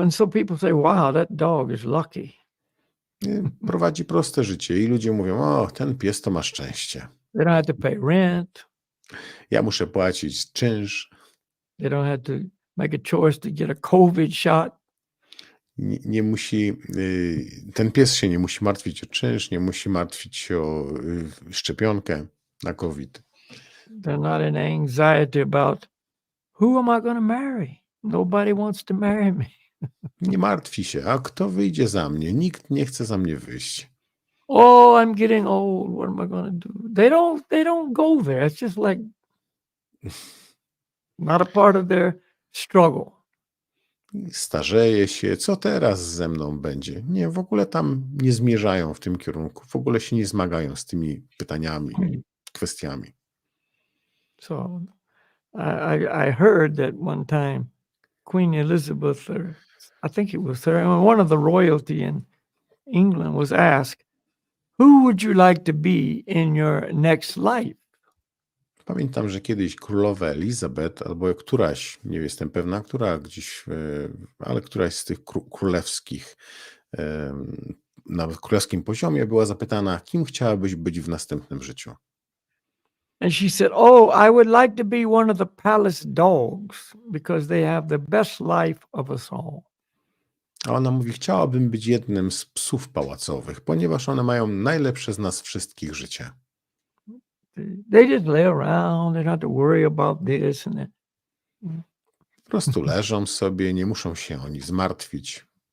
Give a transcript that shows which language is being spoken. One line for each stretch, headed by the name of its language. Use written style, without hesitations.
English: And so people say, wow, that dog is lucky.
Polish: Prowadzi proste życie i ludzie mówią, o, ten pies to ma szczęście.
English: They don't have to pay rent.
Polish: Ja muszę płacić czynsz.
English: They don't have to make a choice to get a COVID shot.
Polish: Nie musi, ten pies się nie musi martwić o czynsz, nie musi martwić się o szczepionkę na COVID.
English: They're not in anxiety about who am I going to marry? Nobody wants to marry me.
Polish: Nie martwi się, a kto wyjdzie za mnie? Nikt nie chce za mnie wyjść.
English: Oh, I'm getting old. What am I going to do? They don't go there. It's just like not a part of their struggle.
Polish: Starzeje się, co teraz ze mną będzie? Nie, w ogóle tam nie zmierzają w tym kierunku, w ogóle się nie zmagają z tymi pytaniami, kwestiami.
English: So I heard that one time Queen Elizabeth, or I think it was her, one of the royalty in England was asked, who would you like to be in your next life?
Polish: Pamiętam, że kiedyś królowa Elizabeth, albo któraś, nie jestem pewna, która gdzieś, ale któraś z tych królewskich, na królewskim poziomie była zapytana, kim chciałabyś być w następnym życiu.
English: And she said, oh, I would like to be one of the palace dogs because they have the best life of us all.
Polish: A ona mówi, chciałabym być jednym z psów pałacowych, ponieważ one mają najlepsze z nas wszystkich życie.
English: They just lay around, they don't have to worry about this and that.
Polish: Po prostu leżą sobie, nie muszą się o nic zmartwić.